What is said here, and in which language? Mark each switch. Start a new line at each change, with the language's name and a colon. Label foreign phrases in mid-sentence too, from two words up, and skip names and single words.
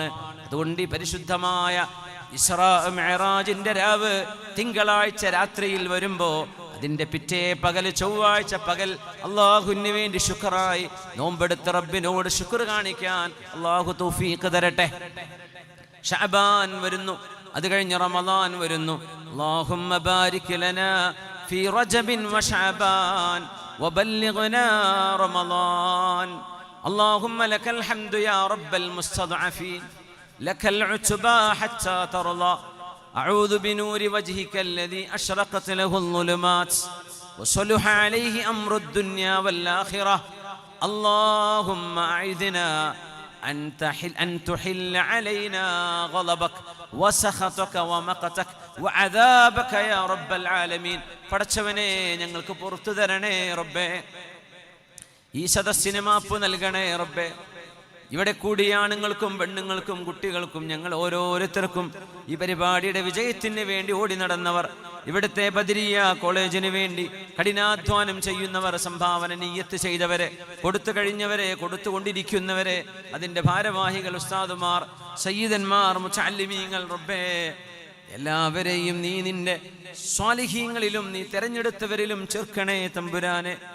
Malayalam: അതുകൊണ്ട് ഈ പരിശുദ്ധമായ ഇസ്രാ മിഅ്റാജിന്റെ രാവ് തിങ്കളാഴ്ച രാത്രിയിൽ വരുമ്പോ അതിന്റെ പിറ്റേ പകൽ, ചൊവ്വാഴ്ച പകൽ, അള്ളാഹുവിന് വേണ്ടി ശുക്റായി നോമ്പെടുത്ത റബ്ബിനോട് ശുക്ർ കാണിക്കാൻ അള്ളാഹു തൗഫീഖ് തരട്ടെ. ശഅബാൻ വരുന്നു, അത് കഴിഞ്ഞ് റമളാൻ വരുന്നു.
Arabic: اللهم بارك لنا في رجب وشعبان وبلغنا رمضان. اللهم لك الحمد يا رب المستضعفين، لك العتبى حتى ترضى. أعوذ بنور وجهك الذي أشرقت له الظلمات وصلح عليه أمر الدنيا والآخرة. اللهم أعذنا أن تحل علينا غضبك وسخطك ومقتك وعذابك يا رب العالمين.
Malayalam: പടച്ചവനെ, ഞങ്ങൾക്ക് പുറത്തു തരണേ റബ്ബേ. ഈ സദസ്സിന് മാപ്പ് നൽകണേ റബ്ബേ. ഇവിടെ കൂടിയ ആണുങ്ങൾക്കും പെണ്ണുങ്ങൾക്കും കുട്ടികൾക്കും ഞങ്ങൾ ഓരോരുത്തർക്കും ഈ പരിപാടിയുടെ വിജയത്തിന് വേണ്ടി ഓടി നടന്നവർ, ഇവിടുത്തെ ബദരിയ കോളേജിന് വേണ്ടി കഠിനാധ്വാനം ചെയ്യുന്നവർ, സംഭാവന നിയ്യത്ത് ചെയ്തവരെ, കൊടുത്തു കഴിഞ്ഞവരെ, കൊടുത്തുകൊണ്ടിരിക്കുന്നവരെ, അതിൻ്റെ ഭാരവാഹികൾ, ഉസ്താദുമാർ, സയ്യിദന്മാർ, മുതഅല്ലിമീങ്ങൾ, റബ്ബേ, എല്ലാവരെയും നീ നിന്റെ സ്വാലിഹീങ്ങളിലും നീ തെരഞ്ഞെടുത്തവരിലും ചേർക്കണേ തമ്പുരാനെ.